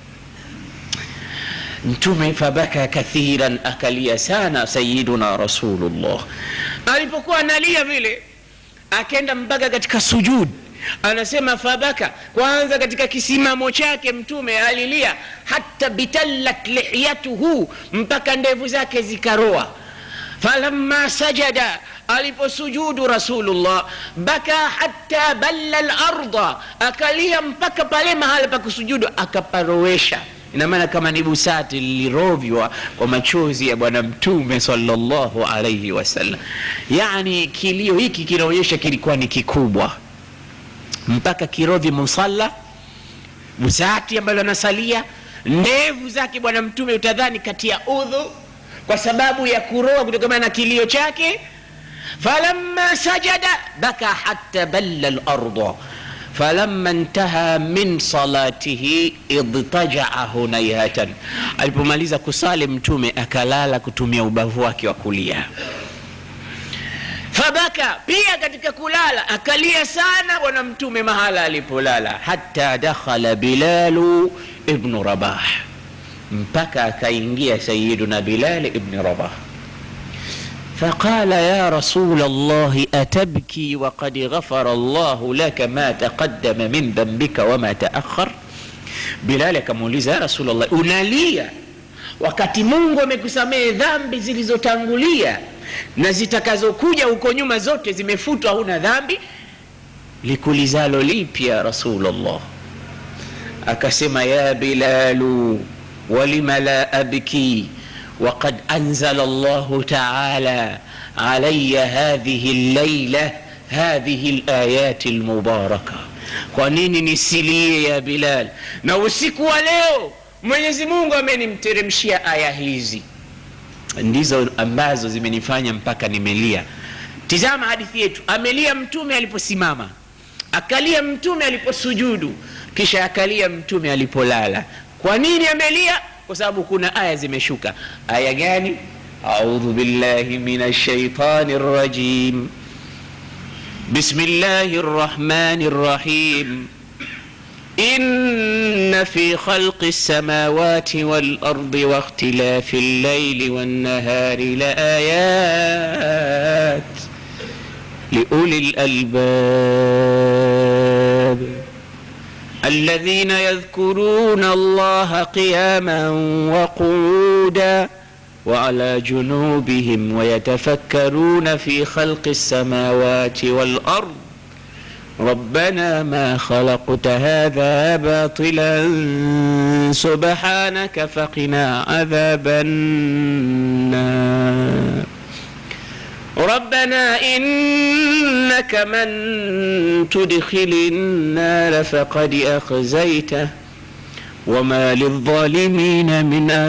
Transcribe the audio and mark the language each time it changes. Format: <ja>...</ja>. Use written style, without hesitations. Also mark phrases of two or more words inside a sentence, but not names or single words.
<sw>Mtume</sw> <ar>فبكى كثيرا,</ar> <sw>akalia sana</sw> <ar>سيدنا رسول الله.</ar> <sw>Alipokuwa analia vile akaenda mpaka katika sujud. Anasema fabaka, kwanza katika kisimamo chake Mtume alilia</sw> <ar>حتى بلت لحيته,</ar> <sw>mpaka ndevu zake zikaroa.</sw> <ar>فلما سجد,</ar> <sw>aliposujudu Rasulullah,</sw> <ar>بكى حتى بل الأرض,</ar> <sw>akalia mpaka pale mahala pa kusujudu akaparowesha. Ina maana kama ni busati lilirovywa kwa machozi ya bwana Mtume</sw> <ar>صلى الله عليه وسلم.</ar> <sw>Yani kilio hiki kinaonyesha kilikuwa ni kikubwa, mpaka kirovi musalla busati ambalo anasalia, ndevu zake bwana Mtume utadhani kati ya udhu kwa sababu ya kuroa kutokana na kilio chake.</sw> <ar>فلما سجد بكى حتى بل الأرض فلما انتهى من صلاته اضطجع هنيهة,</ar> <sw>alipomaliza kusali Mtume akalala kutumia ubavu wake wa kulia. Fabaka, pia katika kulala akalia sana bwana Mtume mahala alipolala,</sw> <ar>حتى دخل بلال بن رباح,</ar> <sw>mpaka akaingia</sw> <ar>سيدنا بلال بن رباح. فقال يا رسول الله أتبكي وقد غفر الله لك ما تقدم من ذنبك وما تأخر.</ar> <sw>Bilal akamuuliza,</sw> <ar>يا رسول الله,</ar> <sw>unalia wakati Mungu amekusamehe dhambi zilizotangulia na zitakazokuja huko nyuma zote zimefutwa, huna dhambi? Likulizalo lipi</sw> <ar>يا رسول الله? Akasema, يا بلال ولم لا أبكي وقد أنزل الله تعالى علي هذه الليلة هذه الآيات المباركة.</ar> <sw>Kwa nini nisilie</sw> <ar>يا بلال,</ar> <sw>na usiku wa leo Mwenyezi Mungu amenimteremshia aya hizi, ndizo ambazo zimenifanya mpaka nimelia. Tizama hadithi yetu, amelia Mtume aliposimama, akalia Mtume aliposujudu, kisha akalia Mtume alipolala. Kwa nini amelia? Kwa sababu kuna aya zimeshuka. Aya gani?</sw> <ar>أعوذ بالله من الشيطان الرجيم. بسم الله الرحمن الرحيم. إن في خلق السماوات والأرض واختلاف الليل والنهار لـ آيات لأولي الألباب الذين يذكرون الله قياما وقعودا وعلى جنوبهم ويتفكرون في خلق السماوات والأرض ربنا ما خلقت هذا باطلا سبحانك فقنا عذاب النار ربنا إنك من تدخل النار فقد أخزيته وما للظالمين من</ar>